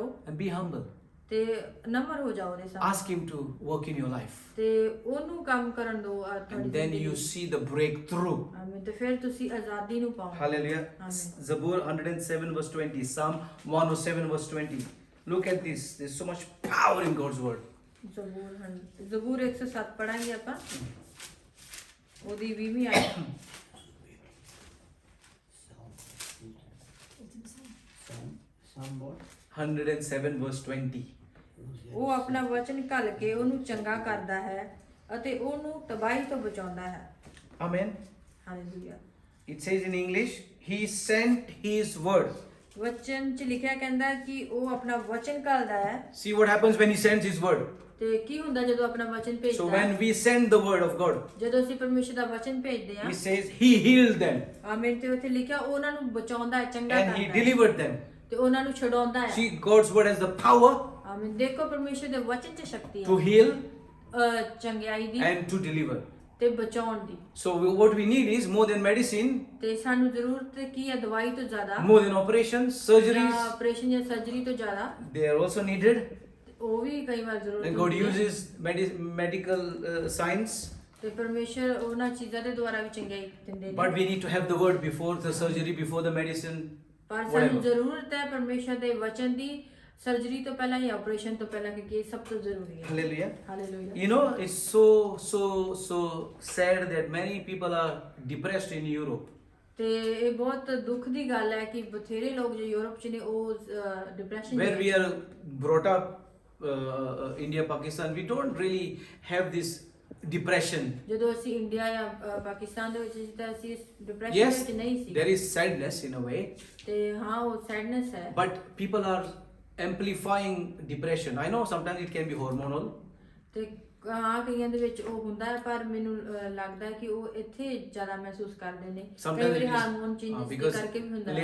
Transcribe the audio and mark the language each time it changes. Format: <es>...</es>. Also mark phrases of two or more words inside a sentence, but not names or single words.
<en>and be humble.</en> <pa>ਤੇ ਨਮਰ ਹੋ ਜਾਓ ਉਹਦੇ ਸਾਹਮਣੇ</pa> <en>Ask Him to work in your life.</en> <pa>ਤੇ ਉਹਨੂੰ ਕੰਮ ਕਰਨ ਦਿਓ ਤੁਹਾਡੀ</pa> <en>And then you see the breakthrough.</en> <pa>ਆਮੀਨ। ਤੇ ਫਿਰ ਤੁਸੀਂ ਆਜ਼ਾਦੀ ਨੂੰ ਪਾਓ।</pa> <en>Hallelujah. Amen. Zabur 107 verse 20. Psalm 107 verse 20. Look at this. There's so much power in God's word.</en> <pa>ਜ਼ਬੂਰ 107 ਪੜਾਂਗੇ ਆਪਾਂ, ਉਹਦੀ 20ਵੀਂ ਆਇਤ।</pa> <en>Psalm what? 107 verse 20.</en> <pa>ਉਹ ਆਪਣਾ ਵਚਨ ਘੱਲ ਕੇ ਉਹਨੂੰ ਚੰਗਾ ਕਰਦਾ ਹੈ ਅਤੇ ਉਹਨੂੰ ਤਬਾਹੀ ਤੋਂ ਬਚਾਉਂਦਾ ਹੈ।</pa> <en>Amen.</en> <pa>ਹਾਲੇਲੂਇਆ।</pa> <en>It says in English, He sent His word.</en> <pa>ਵਚਨ 'ਚ ਲਿਖਿਆ ਕਹਿੰਦਾ ਕਿ ਉਹ ਆਪਣਾ ਵਚਨ ਘੱਲਦਾ ਹੈ।</pa> <en>See what happens when He sends His word.</en> <pa>ਤੇ ਕੀ ਹੁੰਦਾ ਜਦੋਂ ਆਪਣਾ ਵਚਨ</pa> <en>So</en> <pa>ਭੇਜਦਾ</pa> <en>when we send the word of God,</en> <pa>ਜਦੋਂ ਅਸੀਂ ਪਰਮੇਸ਼ਰ ਦਾ ਵਚਨ ਭੇਜਦੇ ਹਾਂ</pa> <en>he says he healed them</en> <pa>ਆਮੀਨ ਤੇ ਉੱਥੇ ਲਿਖਿਆ ਉਹਨਾਂ ਨੂੰ ਬਚਾਉਂਦਾ ਹੈ ਚੰਗਾ</pa> <en>and he</en> <pa>ਕਰਦਾ ਹੈ</pa> <en>delivered them.</en> <pa>ਤੇ ਉਹਨਾਂ ਨੂੰ ਛਡਾਉਂਦਾ ਹੈ</pa> <en>See, God's word has the power</en> <pa>ਆਮੀਨ ਦੇਖੋ ਪਰਮੇਸ਼ਰ ਦੇ ਵਚਨ 'ਚ ਸ਼ਕਤੀ</pa> <en>to</en> <pa>ਹੈ</pa> <en>heal</en> <pa>ਚੰਗਿਆਈ ਦੀ</pa> <en>and to deliver.</en> <pa>ਤੇ ਬਚਾਉਣ ਦੀ</pa> <en>So what we need is more than medicine,</en> <pa>ਤੇ ਸਾਨੂੰ ਜ਼ਰੂਰਤ ਕੀ ਹੈ ਦਵਾਈ ਤੋਂ ਜ਼ਿਆਦਾ</pa> <en>more than operations, surgeries.</en> <pa>ਆਪਰੇਸ਼ਨ ਜਾਂ ਸਰਜਰੀ ਤੋਂ ਜ਼ਿਆਦਾ</pa> <en>They are also needed.</en> <pa>ਉਹ ਵੀ ਕਈ ਵਾਰ ਜ਼ਰੂਰਤ</pa> <en>And God</en> <pa>ਹੁੰਦੀ ਹੈ</pa> <en>uses medical science.</en> <pa>ਤੇ ਪਰਮੇਸ਼ਰ ਉਹਨਾਂ ਚੀਜ਼ਾਂ ਦੇ ਦੁਆਰਾ ਵੀ ਚੰਗਿਆਈ ਦਿੰਦੇ</pa> <en>But</en> <pa>ਨੇ</pa> <en>we need to have the word before the surgery, before the medicine,</en> <pa>ਪਰ ਸਾਨੂੰ</pa> <en>whatever.</en> <pa>ਜ਼ਰੂਰਤ ਹੈ ਪਰਮੇਸ਼ਰ ਦੇ ਵਚਨ ਦੀ ਸਰਜਰੀ ਤੋਂ ਪਹਿਲਾਂ ਜਾਂ ਆਪਰੇਸ਼ਨ ਤੋਂ ਪਹਿਲਾਂ ਕਿਉਂਕਿ ਇਹ ਸਭ ਤੋਂ ਜ਼ਰੂਰੀ ਹੈ</pa> <en>Hallelujah.</en> <pa>ਹਾਲੇਲੂਇਆ</pa> <en>You know, it's so sad that many people are depressed in Europe.</en> <pa>ਤੇ ਇਹ ਬਹੁਤ ਦੁੱਖ ਦੀ ਗੱਲ ਹੈ ਕਿ ਬਥੇਰੇ ਲੋਕ ਜੋ ਯੂਰਪ 'ਚ ਨੇ ਉਹ ਡਿਪਰੈਸ਼ਨ</pa> <en>Where we are brought up, India, Pakistan, we don't really have this depression.</en> <pa>ਜਦੋਂ ਅਸੀਂ ਇੰਡੀਆ ਜਾਂ ਪਾਕਿਸਤਾਨ ਦੇ ਵਿੱਚ ਸੀ ਤਾਂ ਅਸੀਂ ਡਿਪਰੈਸ਼ਨ</pa> <en>Yes,</en> <pa>ਵਿੱਚ ਨਹੀਂ ਸੀ</pa> <en>there is sadness in a way,</en> <pa>ਤੇ ਹਾਂ ਉਹ ਸੈਡਨੈਸ ਹੈ</pa> <en>but people are amplifying depression. I know sometimes it can be hormonal.</en> <pa>ਤੇ ਹਾਂ ਕਈਆਂ ਦੇ ਵਿੱਚ ਉਹ ਹੁੰਦਾ ਹੈ ਪਰ ਮੈਨੂੰ ਲੱਗਦਾ ਹੈ ਕਿ ਉਹ ਇੱਥੇ ਜ਼ਿਆਦਾ ਮਹਿਸੂਸ ਕਰਦੇ ਨੇ ਕਈ</pa> <en>Sometimes</en> <pa>ਵਾਰੀ</pa> <en>it</en> <pa>ਹਾਰਮੋਨ</pa> <en>is</en> <pa>ਚੇਂਜਸ ਦੇ</pa> <en>because</en> <pa>ਕਰਕੇ ਵੀ ਹੁੰਦਾ ਹੈ</pa>